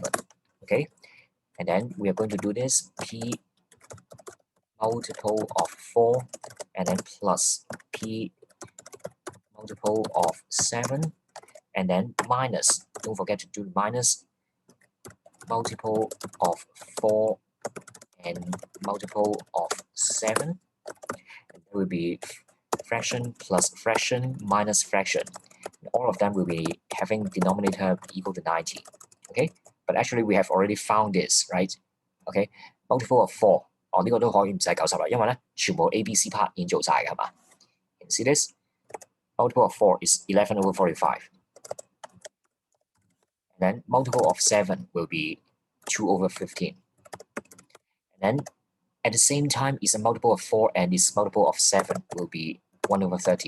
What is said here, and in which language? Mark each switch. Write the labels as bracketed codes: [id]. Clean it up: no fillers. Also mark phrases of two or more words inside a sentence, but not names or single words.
[en] Okay, and then we are going to do this P multiple of 4 and then plus P multiple of 7 and then minus, don't forget to do minus multiple of 4 and multiple of 7. And there will be fraction plus fraction minus fraction. And all of them will be having denominator equal to 90. Okay, but actually we have already found this, right? Okay, multiple of 4. [yue] 哦，呢個都可以唔使90啦，因為咧全部 A、B、C part 已經做晒嘅係嘛？ [en] Can you see this? Multiple of 4 is 11 over 45. And then multiple of 7 will be 2 over 15. And then at the same time, it's a multiple of 4 and its multiple of 7 will be 1 over 30.